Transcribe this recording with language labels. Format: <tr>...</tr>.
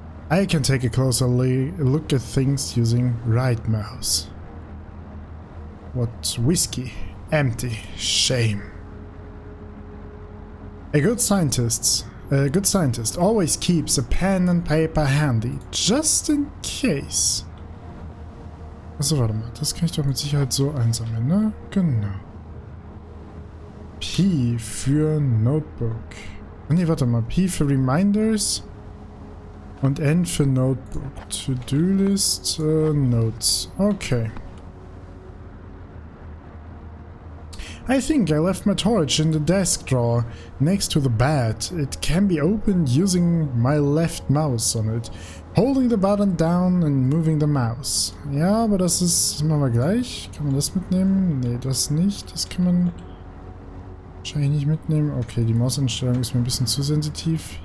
<en>I can take a closer look at things using right mouse. What whiskey? Empty. Shame. A good scientist always keeps a pen and paper handy, just in case.</en> <de>Achso, warte mal, das kann ich doch mit Sicherheit so einsammeln, ne? Genau. P für Notebook. Ne, warte mal, P für Reminders und N für Notebook.</de> <en>To-Do-List, Notes. Okay. I think I left my torch in the desk drawer next to the bed. It can be opened using my left mouse on it, holding the button down and moving the mouse.</en> <de>Ja, aber das machen wir gleich. Kann man das mitnehmen? Nee, das nicht. Das kann man wahrscheinlich nicht mitnehmen. Okay, die Mauseinstellung ist mir ein bisschen zu sensitiv.</de>